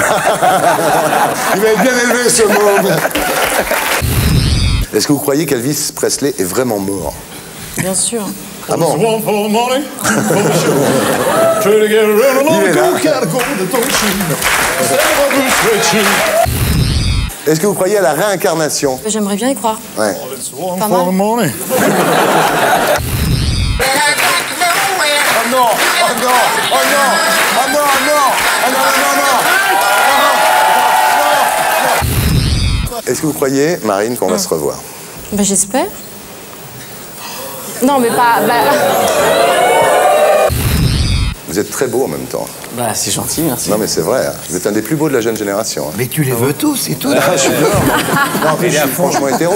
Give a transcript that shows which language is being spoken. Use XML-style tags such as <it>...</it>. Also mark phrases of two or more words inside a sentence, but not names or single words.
<fr>Il va être bien élevé, ce môme. Est-ce que vous croyez qu'Elvis Presley est vraiment mort? Bien sûr. Ah bon? Il est là. Est-ce que vous croyez à la réincarnation? J'aimerais bien y croire. Ouais. Pas mal. Oh non! Oh non! Oh non! Oh non! Oh non! Oh non! Oh non! Non! Est-ce que vous croyez, Marine, qu'on va se revoir? Ben, j'espère. Non, mais pas... Vous êtes très beau en même temps. Bah, c'est gentil, merci. Non, mais c'est vrai. Hein. Vous êtes un des plus beaux de la jeune génération. Hein. Mais tu les veux tous, c'est tout. Ah, je suis dehors. Non, mais je suis franchement hétéro.</fr>